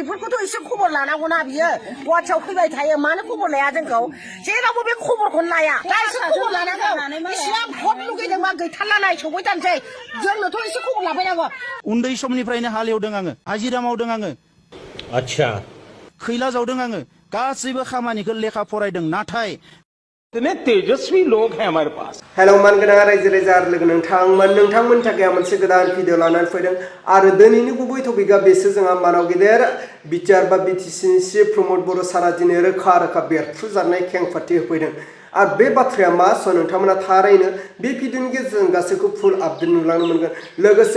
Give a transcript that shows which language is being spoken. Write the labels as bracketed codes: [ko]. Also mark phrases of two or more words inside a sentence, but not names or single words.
[brx] बेफोरखौथ' एसे खबर लानांगौना बियो गुवाहाटियाव फैबाय थायो मानो खबर लाया जोंखौ जेरावबो बे खबरखौनो लाया दा एसे खबर लानांगौ बेसेबां भट लुगैदोंबा गैथारला नाय सौफैथारनोसै जोंनोथ' एसे खबर लाफैनांगौ उन्दै समनिफ्रायनो हालेवदों आङो हाजिरा मावदों आङो अच्छा खैला जावदों आङो गासैबो खामानिखौ लेखा फरायदों नाथाय [hi] इतने तेजस्वी लोग हैं हमारे पास [brx] हेलौ मानगोनां रायजो राजा आरो लोगो नोंथांमोननि थाखाय मोनसे गोदान भिडिअ लानानै फैदों आरो दिनैनि गुबै टपिकआ बेसो जोंहा मानाव गेदेर बिटिआर बा बिटिसिनि चिफ प्रमद बर' सारा दिनै रोखा रोखा बेरफ्रुजानाय खेंफोरथि होफैदों आरो बे बाथ्राया मा नोंथांमोना थारैनो बे भिडिअनि गेजेरजों गासैखौ [en] full update [brx] नुलांनो मोनगोन लोगोसे